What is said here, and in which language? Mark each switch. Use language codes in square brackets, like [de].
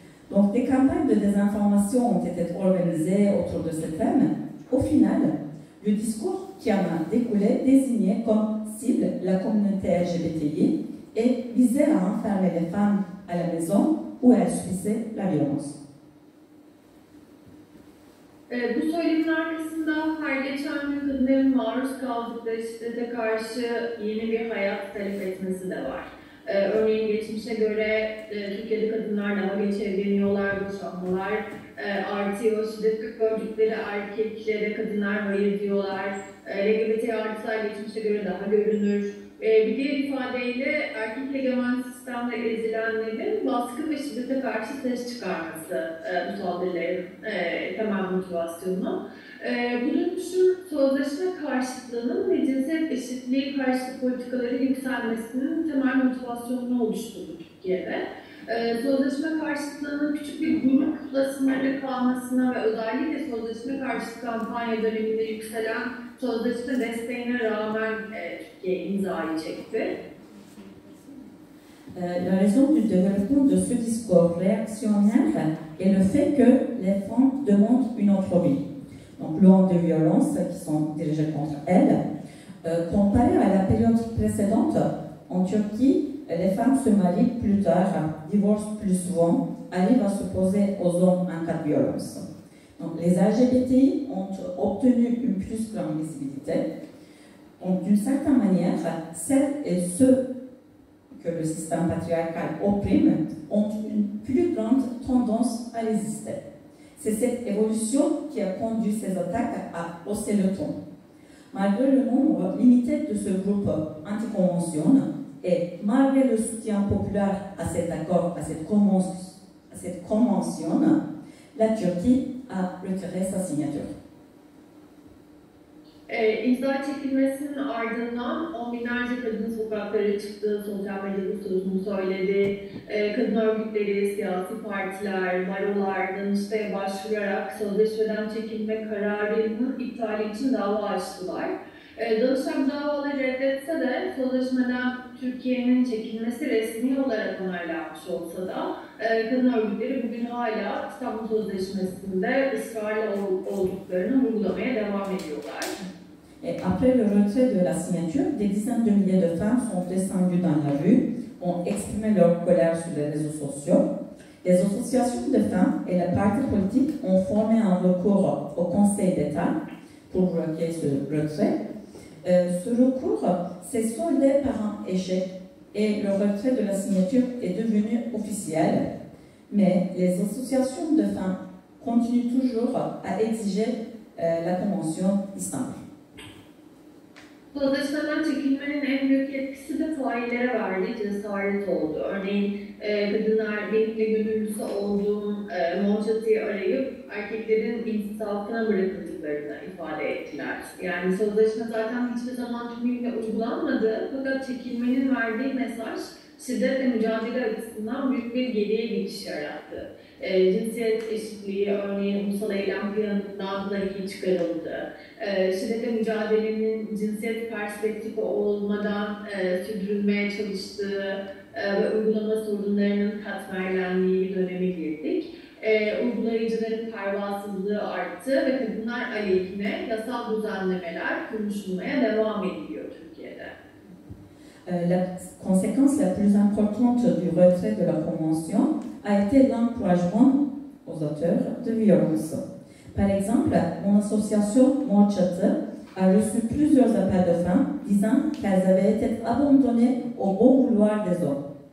[fr] Donc des campagnes de désinformation ont été organisées autour de ce thème. Au final, le discours qui en a découlé désignait comme cible la communauté LGBTI et visait à enfermer les femmes à la maison où elles subissaient la violence. [tr] Bu söylemin arkasında her geçen gün kadınların maruz kaldıkları şiddete karşı yeni bir hayat talep etmesi de var. Örneğin geçmişe göre Türkiye'de kadınlar daha geç evleniyorlar, boşanmalar artıyor, şiddet gördükleri erkeklere kadınlar hayır diyorlar, LGBT artılar geçmişe göre daha görünür. Bir diğer ifadeyle erkek egemen sistemde ezilenlerin baskı ve şiddete karşı ses çıkarması bu saldırıların temel motivasyonu. Bu dönüşüm sözleşme karşıtlığının ve cinsiyet eşitliği karşıtı politikaları yükselmesinin temel motivasyonunu oluşturdu Türkiye'de. Sözleşme karşıtlığının küçük bir grupla sınırlı kalmasına ve özellikle sözleşme karşıtı kampanya döneminde yükselen sözleşme desteğine rağmen Türkiye imzayı çekti. [fr] La raison du développement de ce discours réactionnaire est le fait que les femmes demandent une autre vie. Donc, l'onde de violences qui sont dirigées contre elles. Comparé à la période précédente, en Turquie, les femmes se marient plus tard, divorcent plus souvent, arrivent à s'opposer aux hommes en cas de violence. Donc, les LGBTI ont obtenu une plus grande visibilité. Donc, d'une certaine manière, celles et ceux que le système patriarcal opprime ont une plus grande tendance à résister. C'est cette évolution qui a conduit ces attaques à hausser le ton. Malgré le nombre limité de ce groupe anticonvention et malgré le soutien populaire à cet accord, à cette convention, la Turquie a retiré sa signature. [tr] İmza çekilmesinin ardından on binlerce kadın sokaklara çıktı, sosyal medyada sözünü söyledi. Kadın örgütleri, siyasi partiler, barolar, Danıştay'a başvurarak sözleşmeden çekilme kararının iptali için dava açtılar. Danıştay davaları reddetse de sözleşmeden Türkiye'nin çekilmesi resmi olarak onaylanmış olsa da kadın örgütleri bugün hala İstanbul Sözleşmesi'nde ısrarlı olduklarını vurgulamaya devam ediyorlar. [fr] Et après le retrait de la signature, des dizaines de milliers de femmes sont descendues dans la rue, ont exprimé leur colère sur les réseaux sociaux. Les associations de femmes et les partis politiques ont formé un recours au Conseil d'État pour bloquer ce retrait. Ce recours s'est soldé par un échec et le retrait de la signature est devenu officiel. Mais les associations de femmes continuent toujours à exiger la Convention d'Istanbul. [tr] Sözleşmeden çekilmenin en büyük etkisi de faillere verdiği cesaret oldu. Örneğin kadınlar benimle gönüllüsü olduğum Monçatı'yı arayıp erkeklerin insafına bırakıldıklarını ifade ettiler. Yani sözleşme zaten hiçbir zaman tümüyle uygulanmadı fakat çekilmenin verdiği mesaj şiddetle mücadele açısından büyük bir geriye gidiş yarattı. Cinsiyet eşitliği, örneğin ulusal eylem planından dahi çıkarıldı. Şiddetle mücadelenin cinsiyet perspektifi olmadan sürdürülmeye çalıştığı ve uygulama sorunlarının katmerlendiği bir döneme girdik. Uygulayıcıların pervasızlığı arttı ve kadınlar aleyhine yasal düzenlemeler konuşulmaya devam ediliyor Türkiye'de. [fr] La conséquence la plus importante du retrait de la Convention a été l'encouragement aux auteurs de violence. Par exemple, mon association Monçatı a reçu plusieurs appels de femmes disant qu'elles avaient été abandonnées au bon vouloir des hommes.